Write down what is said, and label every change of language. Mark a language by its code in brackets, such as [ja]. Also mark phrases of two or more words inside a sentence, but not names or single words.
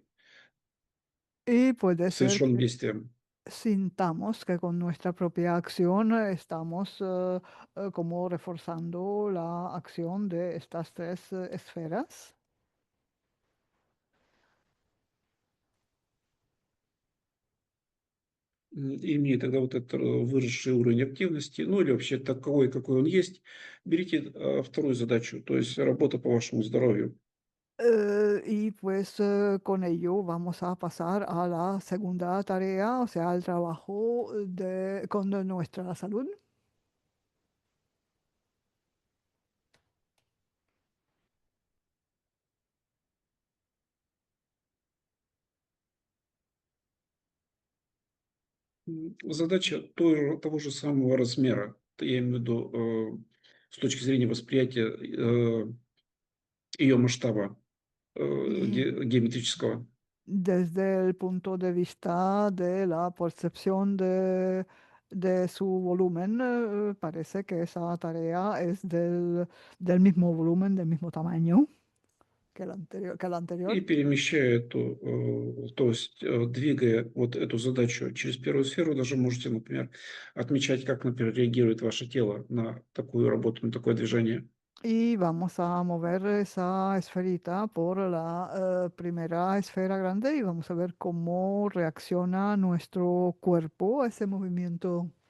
[es] Y puede ser [ru] совершенным [es] que [ru] действием. [es] sintamos que con nuestra propia acción estamos como reforzando la acción de estas tres esferas. [ru] Имея тогда вот этот выросший уровень активности, ну или вообще таковой, какой он есть, берите вторую задачу, то есть работа по вашему здоровью. [es] Y pues con ello vamos a pasar a la segunda tarea, o sea, al trabajo con nuestra salud. [ru] Задача того же самого размера, я имею в виду с точки зрения восприятия ее масштаба [es] Y [ru] геометрического. [es] desde el punto de vista de la percepción de su volumen, parece que esa tarea es del mismo volumen, del mismo tamaño que el anterior, que la [ru] И [es] anterior. [ru] перемещая то есть двигая вот эту задачу через первую сферу, даже можете, например, отмечать, как, например, реагирует ваше тело на такую работу, на такое движение. [es] Y vamos a mover esa esferita por la primera esfera grande y vamos a ver cómo reacciona nuestro cuerpo a ese movimiento.